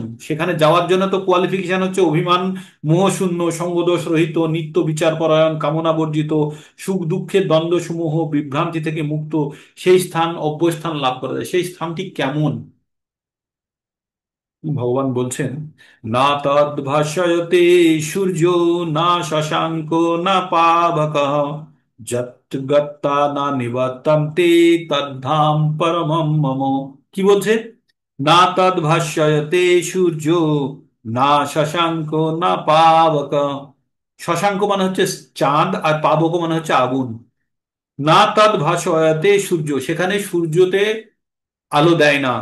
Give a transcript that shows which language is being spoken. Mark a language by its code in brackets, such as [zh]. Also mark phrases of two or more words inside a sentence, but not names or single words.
[bn] সেখানে যাওয়ার জন্য তো কোয়ালিফিকেশন হচ্ছে অভিমান মোহশূন্য সঙ্গদোষ রহিত নিত্য বিচারপরায়ণ কামনা বর্জিত সুখ দুঃখের দ্বন্দ্ব সমূহ বিভ্রান্তি থেকে মুক্ত। সেই স্থান অব্যয় স্থান লাভ করা যায়, সেই স্থানটি কেমন? [sa] ভগবান বলছেন, না তদ ভাষয়তে সূর্য, না শশাঙ্ক, না পাবক, যৎ গত্তা না নিবর্তন্তে তদ্ধাম পরমম মম। [bn] কি বলছে? [sa] না তদ ভাষ্যতে সূর্য, না শশাঙ্ক, না পাবক। [bn] শশাঙ্ক মানে হচ্ছে চাঁদ, আর পাবক মানে হচ্ছে আগুন। [sa] না তদ ভাষয়তে সূর্য, [bn] সেখানে সূর্যতে আলো দেয় না।